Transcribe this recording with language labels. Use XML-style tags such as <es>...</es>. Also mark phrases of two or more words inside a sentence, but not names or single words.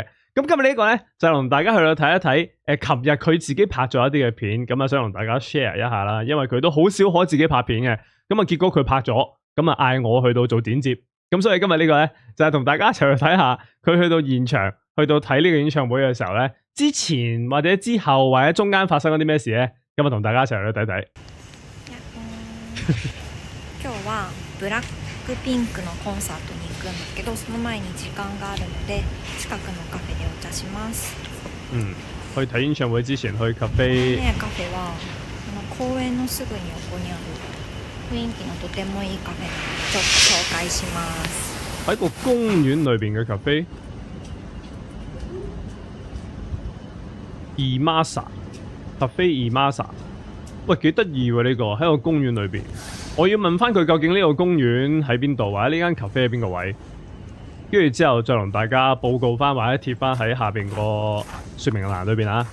<yue>咁今日呢個咧就同大家去到睇一睇，琴日佢自己拍咗一啲嘅片，咁啊想同大家 share 一下啦，因為佢都好少可自己拍片嘅，咁啊結果佢拍咗，咁啊嗌我去到做剪接，咁所以今日呢個咧就係同大家一齊去睇下佢去到現場，去到睇呢個演唱會嘅時候咧，之前或者之後或者中間發生咗啲咩事咧，今日同大家一齊去睇睇。</yue> <ja>今日はブラックピンクのコンサートに行くんだけど、その前に時間があるので近くのカフェでお茶します。</ja> <yue>去睇演唱會之前去咖啡。</yue> <ja>ね、カフェは公園のすぐに横にある雰囲気のとてもいいカフェなのでちょっと紹介します。</ja> <yue>喺個公園裏邊嘅咖啡。Imasa 咖啡 Imasa， 喂幾得意喎呢個喺個公園裏邊。我要問翻佢究竟呢個公園喺邊度，或者呢間咖啡喺邊個位，跟住之後再同大家報告翻，或者貼翻喺下邊個說明欄裏邊啊。</yue>